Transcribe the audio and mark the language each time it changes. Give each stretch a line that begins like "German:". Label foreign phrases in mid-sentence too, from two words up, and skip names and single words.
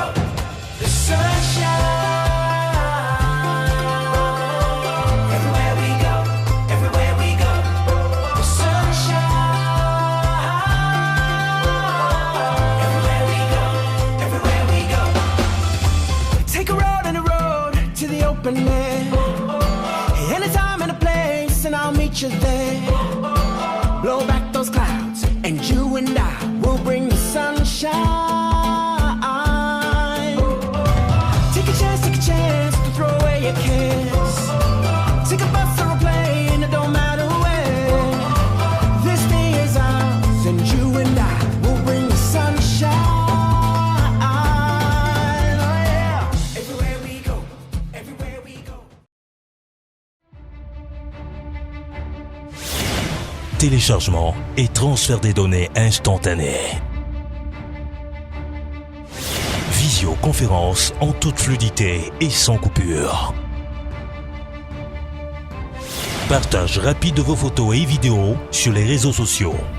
English: The sunshine. Everywhere we go, everywhere we go. The sunshine. Everywhere we go, everywhere we go. Take a road and a road to the open air. Anytime and a place, and I'll meet you there. Blow back those clouds, and you and I will bring the sunshine. Take a chance to throw away your cares. Take a bus or a plane, it don't matter where. This day is ours, and you and I will bring the sunshine. Oh yeah. Everywhere we go, everywhere we go.
French: Téléchargement et transfert des données instantané. Visioconférence en toute fluidité et sans coupure. Partage rapide de vos photos et vidéos sur les réseaux sociaux.